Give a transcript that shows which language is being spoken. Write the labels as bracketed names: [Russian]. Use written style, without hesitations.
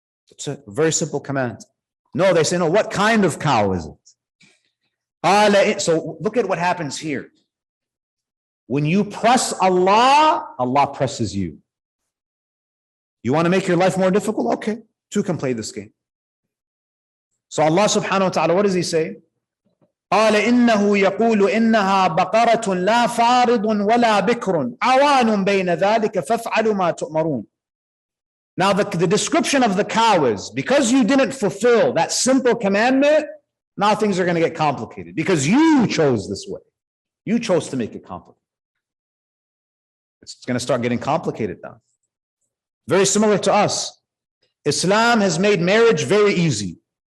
[English] It's a very simple command. No, they say, no, what kind of cow is it? So look at what happens here. When you press Allah, Allah presses you. You want to make your life more difficult? Okay, two can play this game. So Allah subhanahu wa ta'ala, what does he say? [Arabic] قال إنه يقول إنها بقرة لا فارض ولا بكر عوان بين ذلك فافعلوا ما تؤمرون. [English] Now the description of the cow is, because you didn't fulfill that simple commandment, now things are going to get complicated because you chose this way. You chose to make it complicated. It's going to start getting complicated now. Very similar to us. Islam has made marriage very easy.